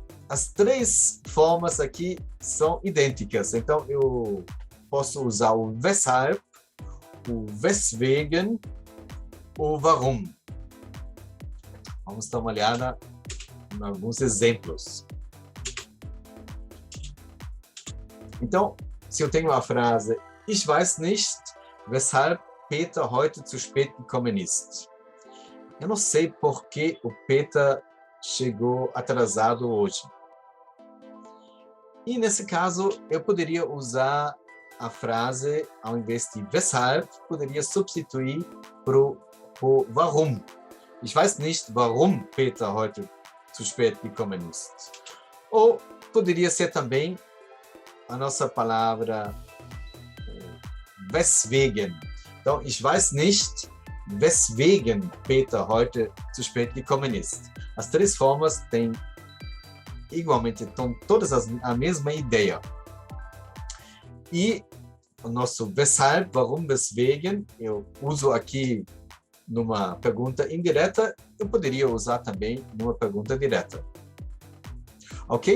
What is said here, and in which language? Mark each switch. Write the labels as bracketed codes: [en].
[pt] as três formas aqui são idênticas. Então, eu posso usar o weshalb, o weswegen, o warum. Vamos dar uma olhada em alguns exemplos. Então, se eu tenho a frase [de] Ich weiß nicht, weshalb Peter heute zu spät gekommen ist. [pt] Eu não sei por que o Peter chegou atrasado hoje. E nesse caso, eu poderia usar a frase, ao invés de weshalb, poderia substituir por warum. [de] Ich weiß nicht, warum Peter heute zu spät gekommen ist. [pt] Ou poderia ser também a nossa palavra weswegen. Então, [de] ich weiß nicht, weswegen Peter heute zu spät gekommen ist. [pt] As três formas têm igualmente, então, todas a mesma ideia. E o nosso weshalb, warum, weswegen, eu uso aqui numa pergunta indireta, eu poderia usar também numa pergunta direta. Ok?